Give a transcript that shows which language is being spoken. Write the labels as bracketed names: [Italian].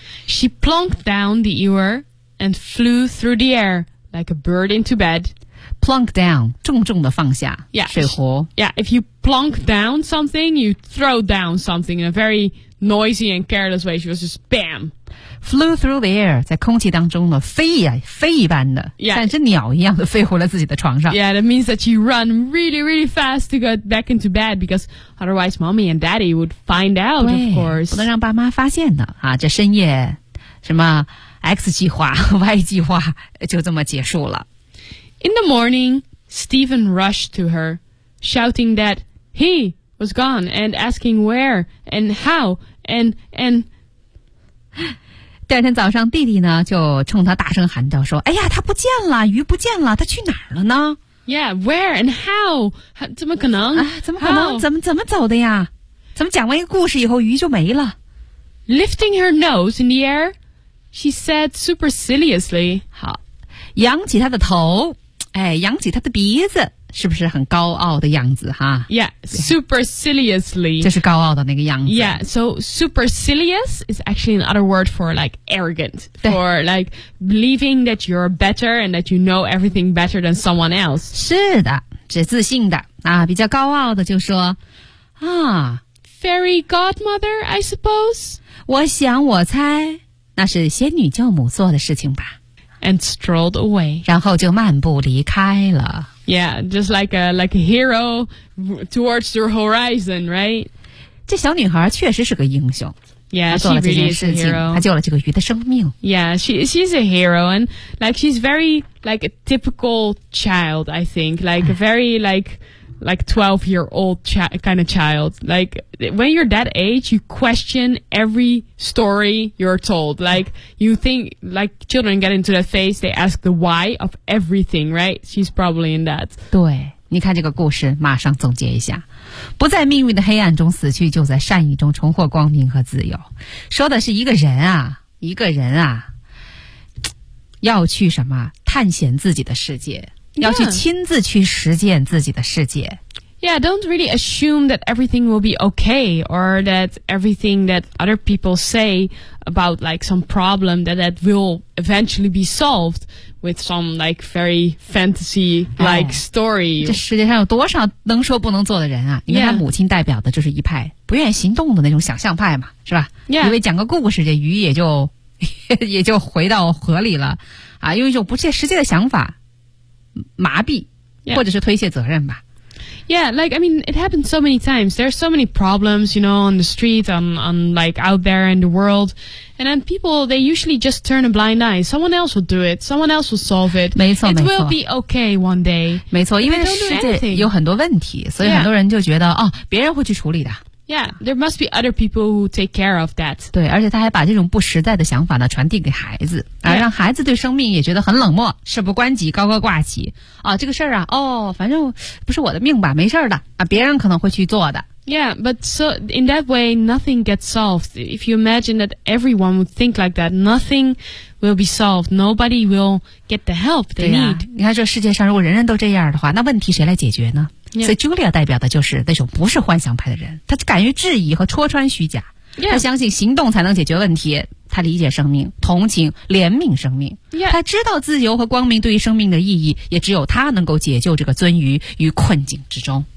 [English] She plunked down the ewer and flew through the air like a bird into bed. Plunk down, [Chinese] 重重地放下 [English] yeah, [Chinese] 水壶。 [English] Yeah, if you plunk down something, you throw down something in a very noisy and careless way. She was just bam. Flew through the air, [Chinese] 在空气当中呢飞呀、啊、飞一般的 [English] yeah, [Chinese] 像一只鸟一样的飞回了自己的床上。 [English] Yeah, that means that she ran really, really fast to get back into bed because otherwise mommy and daddy would find out, of course. [Chinese] 不能让爸妈发现的啊，这深夜什么 X 计划 Y 计划就这么结束了。 [English] In the morning, Stephen rushed to her, shouting that he was gone and asking where and how and. [Chinese] 第二天早上，弟弟呢就冲他大声喊道：“说，哎呀，他不见了，鱼不见了，他去哪儿了呢 [English] ？”Yeah, where and how? [Chinese] 怎么可能？怎么可能？怎么走的呀？怎么讲完一个故事以后，鱼就没了 [English] ？Lifting her nose in the air, she said superciliously. [Chinese] 好，扬起他的头。哎，扬起他的鼻子，是不是很高傲的样子哈 [English] ？Yeah, superciliously. [Chinese] 这是高傲的那个样子。 [English] Yeah, so supercilious is actually another word for like arrogant, for like believing that you're better and that you know everything better than someone else. [Chinese] 是的，是自信的啊，比较高傲的就说啊 [English] ，Fairy godmother, I suppose. [Chinese] 我想，我猜，那是仙女教母做的事情吧。 [English] And strolled away. [Chinese] 然后就漫步离开了。 [English] Yeah, just like a hero towards the horizon, right? [Chinese] 这小女孩确实是个英雄。 [English] Yeah, [Chinese] 她做了这件事情，她救了这个鱼的生命。 [English] Yeah, she's a hero, and like she's very like a typical child, I think, like a very like 12-year-old kind of child. Like, when you're that age, you question every story you're told. Like, you think, like, children get into that phase, they ask the why of everything, right? She's probably in that. [Chinese] 对，你看这个故事，马上总结一下。不在命运的黑暗中死去，就在善意中重获光明和自由。说的是一个人啊，一个人啊，要去什么？探险自己的世界。 [English] Yeah. [Chinese] 要去亲自去实践自己的世界。 [English] Yeah, don't really assume that everything will be okay or that everything that other people say about like some problem that will eventually be solved with some like very fantasy-like story. [Chinese] 这世界上有多少能说不能做的人啊？因为他母亲代表的就是一派不愿意行动的那种想象派嘛，是吧？ [English] Yeah. [Chinese] 因为讲个故事，这鱼也就回到河里了啊，用一种不切实际的想法。麻痹、 [English] yeah. [Chinese] 或者是推卸责任吧 [English] Yeah, like, I mean, it happens so many times. There are so many problems, you know, on the street, on like out there in the world. And then people, they usually just turn a blind eye. Someone else will do it. Someone else will solve it. [Chinese] 没错，没错。 [English] It will be okay one day. [Chinese] 没错，因为世界有很多问题，所以很多人就觉得、 [English] yeah. [Chinese] 哦，别人会去处理的。 [English] Yeah, there must be other people who take care of that. [Chinese] 对，而且他还把这种不实在的想法呢传递给孩子，而让孩子对生命也觉得很冷漠，事不关己高高挂起啊，这个事儿啊，哦，反正不是我的命吧，没事的啊，别人可能会去做的。 [English] Yeah, but so in that way, nothing gets solved. If you imagine that everyone would think like that, nothing will be solved. Nobody will get the help they need. [Chinese] 你看，这世界上如果人人都这样的话，那问题谁来解决呢？ [English] Yeah. [Chinese] 所以 Julia 代表的就是那种不是幻想派的人，他敢于质疑和戳穿虚假，他、 [English] yeah. [Chinese] 相信行动才能解决问题，他理解生命，同情怜悯生命，他、 [English] yeah. [Chinese] 知道自由和光明对于生命的意义，也只有他能够解救这个鳟鱼于困境之中。